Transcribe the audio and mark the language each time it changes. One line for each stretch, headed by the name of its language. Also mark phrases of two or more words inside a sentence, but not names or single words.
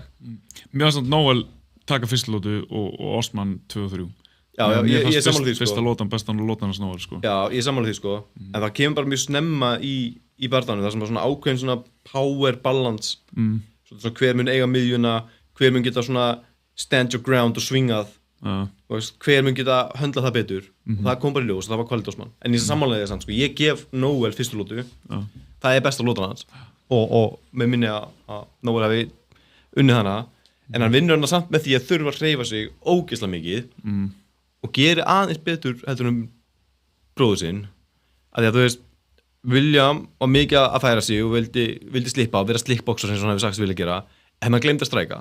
Icelandic: Mér finnst að Noel taka fyrstu lótu og Osman 2 og 3. Já, ég er sammála því, sko. Fyrsta lótan, bestan lótan hans Noel, sko. Já, ég er sammála því, sko. En það kemur bara mjög snemma í barðanum, það sem er svona ákveðin svona
English: power balance.
Icelandic: Svona hver mun eiga miðjuna, hver mun geta svona
English: stand your ground
Icelandic: og swingað. Hver mun geta höndla það betur. Og það kom bara í ljós, og það var Khalid Osman. En ég er sammála því, sko. Ég gef Noel fyrstu lótu. Það er besta lótan hans. Og með minni að Noel hafi unnið hana, en hann vinnur hana samt með því að þurfa að hreyfa sig ógeðslega mikið og gerir aðeins betur heldur bróður sinn, að því að þú veist, William var mikið að færa sig og vildi slippa og vera slickboxer sem hann hefur sagt að vilja gera, en hann glemdi að stræka.